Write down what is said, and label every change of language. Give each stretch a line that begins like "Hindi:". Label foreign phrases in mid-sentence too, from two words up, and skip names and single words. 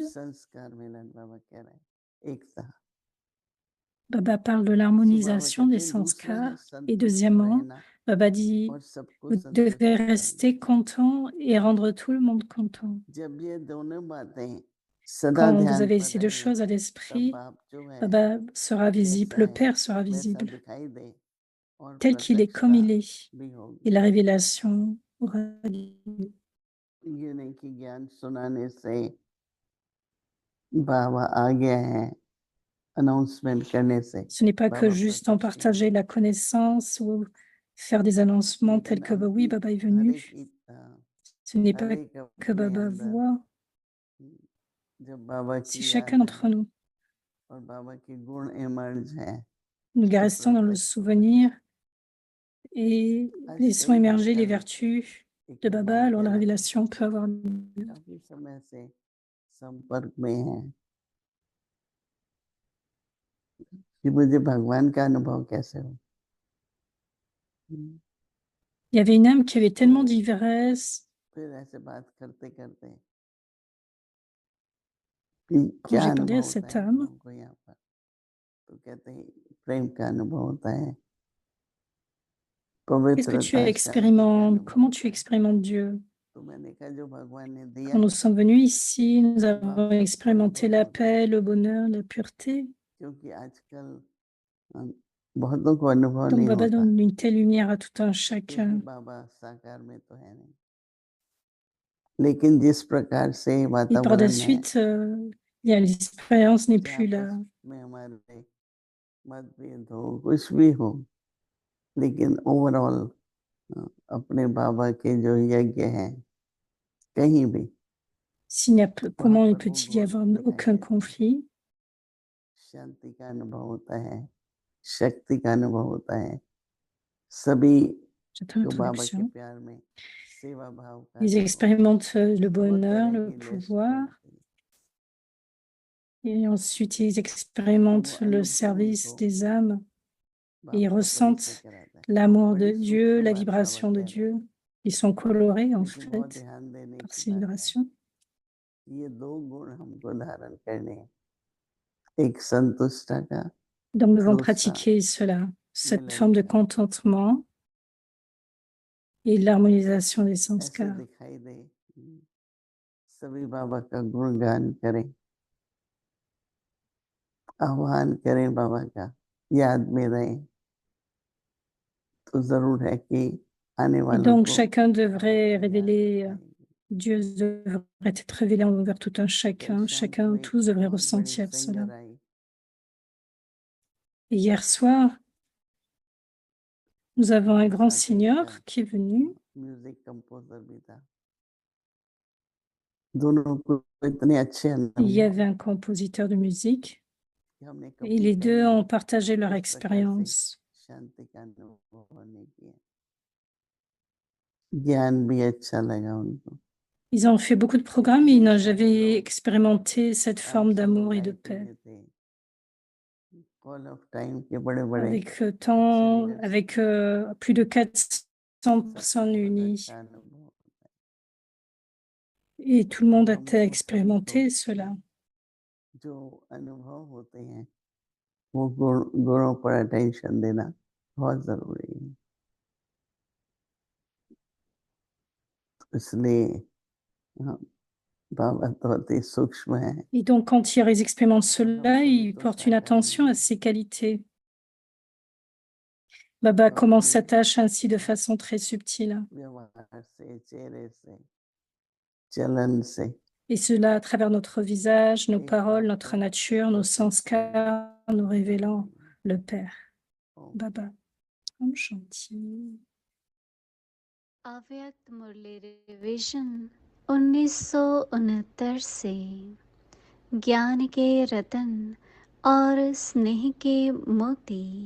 Hindi: संस्कार मिलन बाबा कह रहे हैं, एकता।
French: Baba parle de
Hindi: तो बाबा
French: l'harmonisation
Hindi: कहते
French: des
Hindi: हैं दूसरा है
French: sanskars. Et
Hindi: संतुष्ट
French: deuxièmement,
Hindi: रहना
French: Baba dit,
Hindi: और सबको
French: vous
Hindi: संतुष्ट
French: devez
Hindi: करना।
French: rester content et rendre tout le monde content.
Hindi: जब ये दोनों बातें सदा
French: Quand vous
Hindi: ध्यान
French: avez
Hindi: पर
French: ces deux
Hindi: रहे,
French: choses à
Hindi: तब
French: l'esprit,
Hindi: बाप जो है
French: Baba sera visible,
Hindi: जैसा
French: le
Hindi: है
French: Père sera
Hindi: वैसा
French: visible,
Hindi: दिखाई दे और
French: tel qu'il est, comme
Hindi: प्रत्यक्षता
French: il est.
Hindi: भी
French: Et
Hindi: होगी।
French: la révélation aura lieu.
Hindi: ये नहीं कि ज्ञान सुनाने से बाबा आ गए हैं, अनाउंसमेंट करने से
French: Ce n'est pas que
Hindi: बाबा
French: juste en
Hindi: प्रत्यक्ष नहीं
French: partager la connaissance ou faire des annoncements tels
Hindi: लेकिन
French: que
Hindi: अब
French: bah oui,
Hindi: भी
French: Baba est
Hindi: हर
French: venu.
Hindi: एक
French: Ce n'est
Hindi: हर
French: pas
Hindi: एक
French: que
Hindi: अपने
French: Baba
Hindi: अंदर
French: voit,
Hindi: जब बाबा
French: c'est
Hindi: की
French: chacun
Hindi: याद है
French: d'entre nous.
Hindi: और बाबा के गुण इमर्ज हैं
French: Nous
Hindi: तो
French: restons dans le
Hindi: प्रत्यक्ष होता है।
French: souvenir et
Hindi: आज
French: laissons
Hindi: कई बार
French: émerger les
Hindi: कल
French: vertus
Hindi: एक
French: de Baba,
Hindi: मेहमान
French: alors
Hindi: कह
French: la
Hindi: रहा था
French: révélation peut avoir lieu.
Hindi: काफी समय से संपर्क में है कि मुझे भगवान का अनुभव कैसे हो।
French: Il y avait une âme qui avait tellement d'ivresse.
Hindi: फिर ऐसे बात करते करते कि
French: Quand
Hindi: क्या
French: j'ai parlé
Hindi: अनुभव
French: à
Hindi: होता
French: cette
Hindi: है
French: âme,
Hindi: हमको यहाँ पर, तो कहते हैं प्रेम का अनुभव होता है,
French: qu'est-ce que tu
Hindi: पवित्रता शांति का
French: expérimentes?
Hindi: अनुभव
French: Comment tu
Hindi: होता है।
French: expérimentes Dieu?
Hindi: तो मैंने कहा जो भगवान ने
French: Quand
Hindi: दिया
French: nous
Hindi: है
French: sommes venus ici, nous avons
Hindi: वापस
French: expérimenté
Hindi: अनुभव
French: la
Hindi: होता है,
French: paix, le bonheur, la pureté.
Hindi: क्योंकि आजकल बहुतों को अनुभव
French: Donc
Hindi: नहीं
French: Baba
Hindi: होता
French: donne une telle lumière à tout un
Hindi: क्योंकि
French: chacun.
Hindi: बाबा साकार में तो है नहीं, लेकिन जिस प्रकार से
French: Et par la
Hindi: वातावरण है
French: suite, l'expérience n'est
Hindi: चाहे
French: plus là.
Hindi: आपस में हमारे मतभेद हो कुछ भी हो, लेकिन ओवरऑल अपने बाबा के जो यज्ञ हैं कहीं भी वहाँ
French: Comment
Hindi: पर वो
French: peut-il y
Hindi: गुण
French: avoir
Hindi: दिखाई
French: aucun
Hindi: देते हैं,
French: conflit?
Hindi: शांति का अनुभव होता है, शक्ति का अनुभव होता है, सभी
French: J'attends
Hindi: जो बाबा के
French: l'introduction.
Hindi: प्यार में सेवा भाव का
French: Ils
Hindi: अनुभव,
French: expérimentent le
Hindi: बहुत
French: bonheur,
Hindi: तरह
French: le
Hindi: की लिस्ट
French: pouvoir,
Hindi: बोलते हैं,
French: et ensuite ils
Hindi: तो वो
French: expérimentent le
Hindi: अनुभव
French: service
Hindi: उनको
French: des âmes, et ils
Hindi: बाबा का परिचय
French: ressentent
Hindi: कराता है।
French: l'amour de
Hindi: बड़ी
French: Dieu,
Hindi: सूक्ष्म
French: la
Hindi: बात बाबा
French: vibration de
Hindi: कह रहे हैं,
French: Dieu. Ils sont colorés en
Hindi: लेकिन बहुत
French: fait
Hindi: ध्यान देने
French: par
Hindi: की
French: ces
Hindi: बात है,
French: vibrations.
Hindi: ये दो गुण हमको धारण करने हैं, एक संतुष्टा का,
French: Donc nous devons
Hindi: दूसरा
French: pratiquer cela, cette
Hindi: मिलन
French: forme de
Hindi: का।
French: contentement et l'harmonisation des
Hindi: ऐसे
French: sanskars.
Hindi: दिखाई दे सभी बाबा का गुणगान करें, आह्वान करें बाबा का, याद में रहें, तो जरूर है कि आने
French: Et
Hindi: वालों
French: donc
Hindi: को
French: chacun
Hindi: बाबा
French: devrait
Hindi: की याद
French: révéler,
Hindi: आएगी।
French: Dieu devrait être révélé envers tout un
Hindi: कल
French: chacun,
Hindi: शाम को
French: chacun,
Hindi: एक
French: tous devraient
Hindi: बहुत बड़ी
French: ressentir cela.
Hindi: सिंगर आई,
French: Et hier soir, nous avons un grand
Hindi: साथ ही
French: seigneur
Hindi: उसका
French: qui est venu.
English: music composer
Hindi: भी था, दोनों को इतने अच्छे
French: Il
Hindi: अनुभव
French: y avait un compositeur de musique
Hindi: कि हमने
French: et
Hindi: कभी
French: les deux
Hindi: कहीं
French: ont partagé leur
Hindi: इस प्रकार से
French: expérience.
Hindi: शांति का अनुभव नहीं किया, ज्ञान भी अच्छा लगा उनको।
French: Ils ont fait beaucoup de programmes, mais ils n'ont jamais expérimenté cette
Hindi: आप
French: forme
Hindi: सब
French: d'amour
Hindi: लोग
French: et de
Hindi: आईटी
French: paix.
Hindi: में थे,
English: call of time
Hindi: के बड़े बड़े
French: Avec
Hindi: अच्छे लीडर्स
French: avec
Hindi: थे,
French: plus de 400
Hindi: सबको
French: personnes
Hindi: प्रकट
French: unies.
Hindi: का अनुभव होता है।
French: Et tout le
Hindi: तो
French: monde a
Hindi: हमें उन सभी को
French: expérimenté cela.
Hindi: जो अनुभव होते हैं वो गुणों पर अटेंशन देना बहुत जरूरी है, इसलिए हम बाबा तो अति सूक्ष्म है,
French: Et donc, quand ils expérimentent
Hindi: और हम
French: cela,
Hindi: सभी
French: ils
Hindi: तो
French: portent une
Hindi: साकार
French: attention
Hindi: में
French: à
Hindi: हैं,
French: ses qualités. Baba
Hindi: तो
French: commence
Hindi: अपने
French: sa tâche ainsi de façon très subtile.
Hindi: व्यवहार से, चेहरे से, चलन से
French: Et cela à travers notre visage, nos
Hindi: एक
French: paroles,
Hindi: बात
French: notre
Hindi: को
French: nature, nos
Hindi: प्रत्यक्ष करना
French: sanskars, nous révélant
Hindi: जरूरी है।
French: le Père.
Hindi: ओम
French: Baba,
Hindi: ओम शांति. अव्यक्त मुरली रिविजन 1969 से ज्ञान के रतन और स्नेह के मोती।